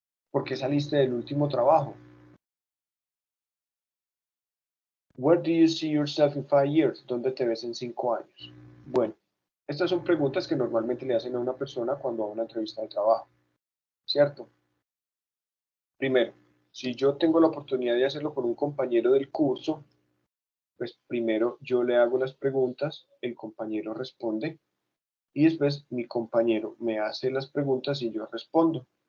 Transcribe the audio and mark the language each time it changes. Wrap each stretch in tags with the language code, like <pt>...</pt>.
<es>¿Por qué saliste del último trabajo?</es> <en>Where do you see yourself in 5 years?</en> <es>¿Dónde te ves en 5 años? Bueno, estas son preguntas que normalmente le hacen a una persona cuando va a una entrevista de trabajo, ¿cierto? Primero, si yo tengo la oportunidad de hacerlo con un compañero del curso, pues primero yo le hago las preguntas, el compañero responde y después mi compañero me hace las preguntas y yo respondo.</es>